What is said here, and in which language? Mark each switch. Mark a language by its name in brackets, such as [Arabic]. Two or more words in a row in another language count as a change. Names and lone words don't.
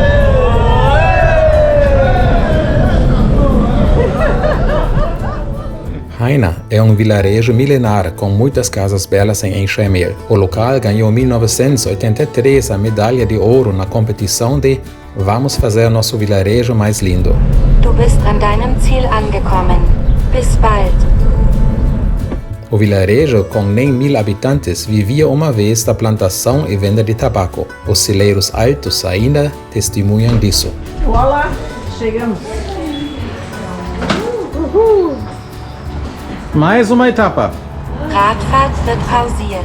[Portuguese] Haina é um vilarejo milenar com muitas casas belas em enxermel. O local ganhou em 1983 a medalha de ouro na competição de Vamos fazer nosso vilarejo mais lindo. [German] Du bist an deinem Ziel angekommen. Bis bald. [Portuguese] O vilarejo, com nem 1000 habitantes, vivia uma vez da plantação e venda de tabaco. Os celeiros altos ainda testemunham disso. Olá, chegamos. Mais uma etapa. [German] Radfahrt wird pausiert.